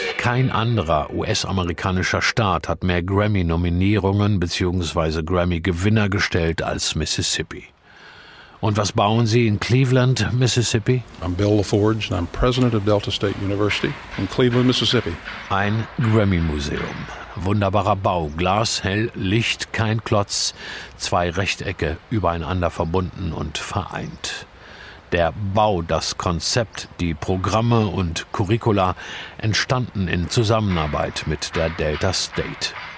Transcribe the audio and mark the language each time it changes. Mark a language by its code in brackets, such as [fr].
[de] Kein anderer US-amerikanischer Staat hat mehr Grammy-Nominierungen bzw. Grammy-Gewinner gestellt als Mississippi. Und was bauen Sie in Cleveland, Mississippi? [en] I'm Bill LaForge and I'm President of Delta State University in Cleveland, Mississippi. [de] Ein Grammy-Museum. Wunderbarer Bau, Glas, hell, Licht, kein Klotz, zwei Rechtecke übereinander verbunden und vereint. Der Bau, das Konzept, die Programme und Curricula entstanden in Zusammenarbeit mit der Delta State.